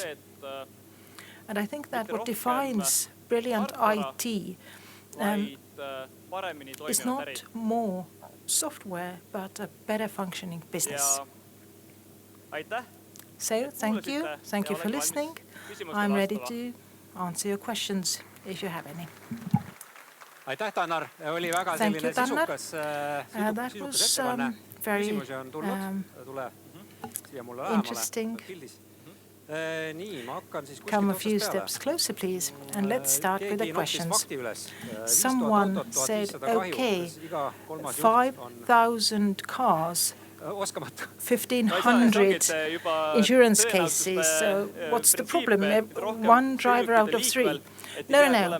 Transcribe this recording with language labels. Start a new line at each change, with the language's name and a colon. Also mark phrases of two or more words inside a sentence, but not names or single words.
English: And I think that what defines brilliant IT is not more software, but a better functioning business. So, thank you. Thank you for listening. I'm ready to answer your questions if you have any.
Estonian: Aitäh, Tannar. Oli väga selline sisukas ettekanne. Küsimusi on tulnud. Tule siia mulle lähemale. Pildis. Nii, ma hakkan siis
English: Come a few steps closer, please, and let's start with the questions. Someone said, okay, 5,000 cars, 1,500 insurance cases, so what's the problem? One driver out of 3. No.